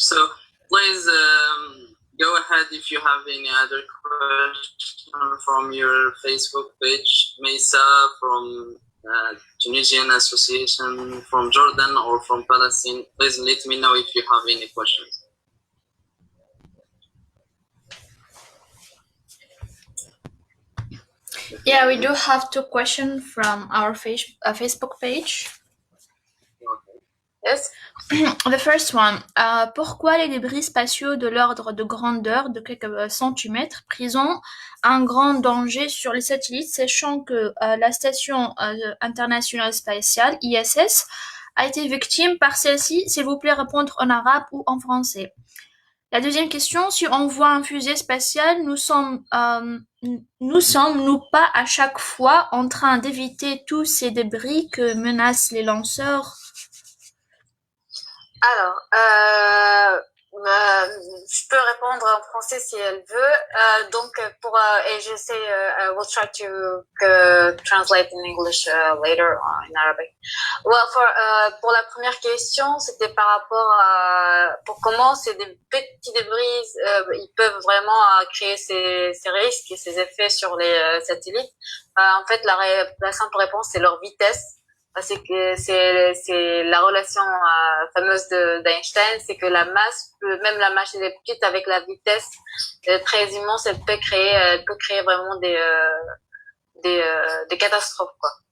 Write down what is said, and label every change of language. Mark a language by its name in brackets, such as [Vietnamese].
[English] So please go ahead if you have any other question from your Facebook page, Mesa from Tunisian Association, from Jordan or from Palestine. Please let me know if you have any questions. Yeah, we do have two questions from our Facebook page. Yes. [French] The first one, pourquoi les débris spatiaux de l'ordre de grandeur de quelques centimètres présentent un grand danger sur les satellites, sachant que la station internationale spatiale, ISS, a été victime par celle-ci? S'il vous plaît, répondre en arabe ou en français. La deuxième question, si on voit un fusée spatiale, nous sommes-nous pas à chaque fois en train d'éviter tous ces débris que menacent les lanceurs? Alors, je peux répondre en français si elle veut. Donc, et j'essaie, [English] I will try to translate in English later in Arabic. [French] Well, pour la première question, c'était par rapport à pour comment ces petits débris, ils peuvent vraiment créer ces risques et ces effets sur les satellites. En fait, la simple réponse, c'est leur vitesse. C'est que c'est la relation fameuse d'Einstein, c'est que la masse, même la machine est petite, avec la vitesse très immense, elle peut créer vraiment des catastrophes, quoi.